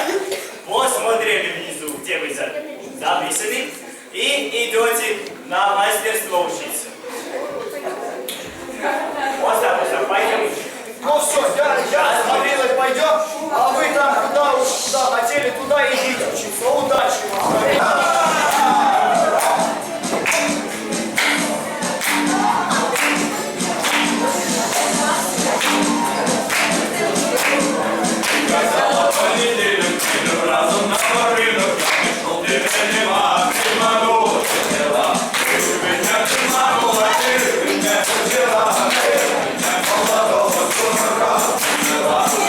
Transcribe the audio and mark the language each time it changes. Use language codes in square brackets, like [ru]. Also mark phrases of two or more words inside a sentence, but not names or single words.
[ru] Посмотрели внизу, где вы записаны, и идете на мастерство учиться. Остап, пойдем. Ну все, я с Гаврилой пойдем, а вы там куда уж куда хотели, туда идите учиться. Удачи вам. [uk] Разом на ринок, пішов ти нема, ти манула, ти дела. Ти мене ти манула, ти мене поділа, ти мене молодого дурака взяла.